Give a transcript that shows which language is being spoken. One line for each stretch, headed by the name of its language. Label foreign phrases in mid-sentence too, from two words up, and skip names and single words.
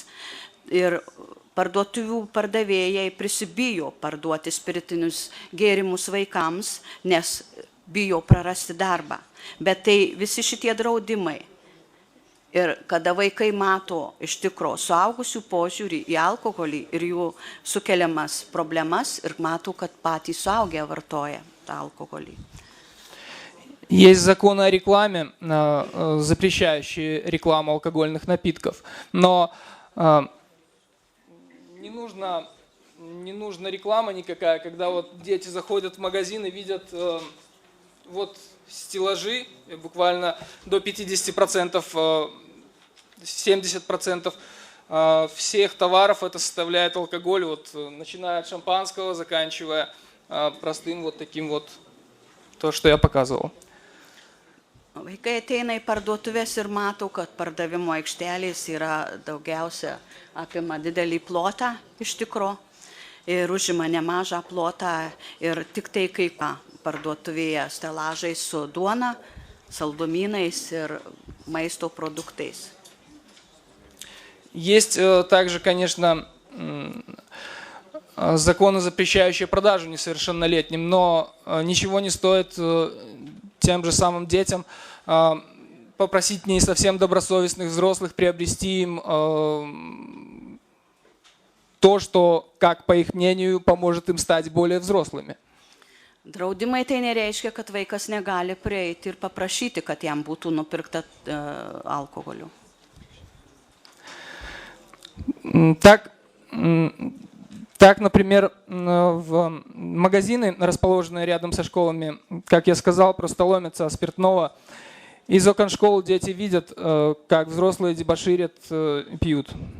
Lithuanian: Ir parduotuvių pardavėjai prisibijo parduoti spiritinius gėrimus vaikams, nes bijo prarasti darbą. Bet tai visi šitie draudimai. Ir kada vaikai mato iš tikro suaugusių požiūrį į alkoholį ir jų sukeliamas problemas ir mato, kad patys suaugę vartoja tą alkoholį.
Russian: Есть законы о рекламе, запрещающие рекламу алкогольных напитков. Но не нужна реклама никакая, когда вот дети заходят в магазин и видят вот стеллажи, буквально до 50%, 70% всех товаров это составляет алкоголь, вот, начиная от шампанского, заканчивая простым вот таким вот, то, что я показывал.
Lithuanian: Vaikai ateina į parduotuvės ir mato, kad pardavimo aikštelės yra daugiausia apima didelį plotą iš tikro ir užima nemažą plotą ir tik tai kai parduotuvėje stelažai su duona, saldumynais ir maisto продуктais.
Russian: Есть также, конечно, законы, запрещающие продажу несовершеннолетним, но ничего не стоит тем же самым детям попросить не совсем добросовестных взрослых приобрести им то, что, как по их мнению, поможет им стать более взрослыми.
Lithuanian: Draudimai tai nereiškia, kad vaikas negali prieiti ir paprašyti, kad jam būtų nupirkta alkoholiu.
Russian: Так, например, в магазины, расположенные рядом со школами, как я сказал, просто ломятся спиртного. Из окон школ дети видят, как взрослые дебоширят, пьют.